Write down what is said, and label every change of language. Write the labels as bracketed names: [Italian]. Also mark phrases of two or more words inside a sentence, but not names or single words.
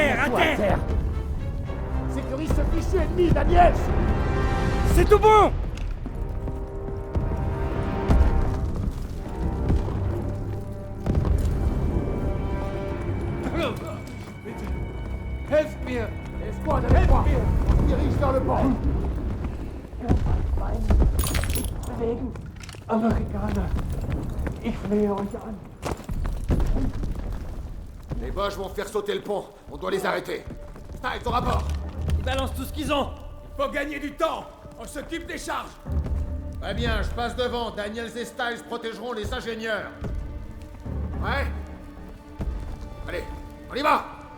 [French] terre. Sécurise ce fichu ennemi, Daniel. C'est tout bon! [German] Helft mir! [French] Escouade avec moi! On se dirige vers le port! [German] Bewegen! Amerikaner! Ich flehe euch an! [French] Les Boches vont faire sauter le pont. On doit les arrêter. Stein, ton rapport! Ils balancent tout ce qu'ils ont! Faut gagner du temps! On s'occupe des charges! Très bien, je passe devant. Daniels et Styles protégeront les ingénieurs. Ouais? Allez, on y va!